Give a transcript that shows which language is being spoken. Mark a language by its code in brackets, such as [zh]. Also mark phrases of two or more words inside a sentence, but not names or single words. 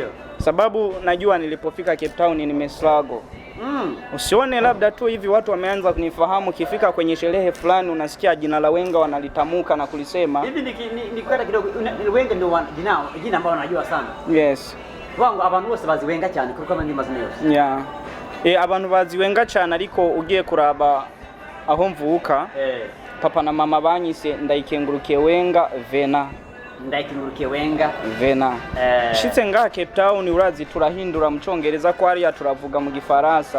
[sw] Sababu najua nilipofika Cape Town nimestruggle. Usione labda tu hivi watu wameanza kunifahamu, kifika kwenye sherehe fulani unasikia jina la Wenga wanalitamuka na kulisema. Hivi nikwenda kidogo, Wenga ndio jina ambalo wanajua sana. Yes. [rn] Wangu abantu bose bazi Wenga cyane kuko kama mazina yose. Yeah. Abantu bazi Wenga cyane ariko ugiye kuraba aho mvuka. Papa na mama banyise ndayikengurukiye Wenga Vena. Ndayikengurukiye Wenga Vena. Shitse nga Cape Town urazi turahindura mu Cyongereza ko ari turavuga mu Gifaransa.